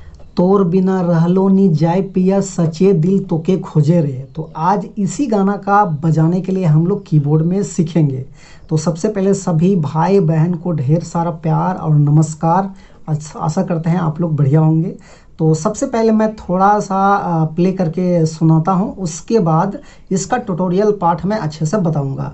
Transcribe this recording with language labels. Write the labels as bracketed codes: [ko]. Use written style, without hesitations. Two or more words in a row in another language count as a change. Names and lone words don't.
[sck] तोर बिना रहलो नी जाय पिया सचे दिल तोके खोजे रे। [hi] तो आज इसी गाना का बजाने के लिए हम लोग कीबोर्ड में सीखेंगे। तो सबसे पहले सभी भाई बहन को ढेर सारा प्यार और नमस्कार। आशा करते हैं आप लोग बढ़िया होंगे। तो सबसे पहले मैं थोड़ा सा प्ले करके सुनाता हूं, उसके बाद इसका ट्यूटोरियल पार्ट मैं अच्छे से बताऊंगा।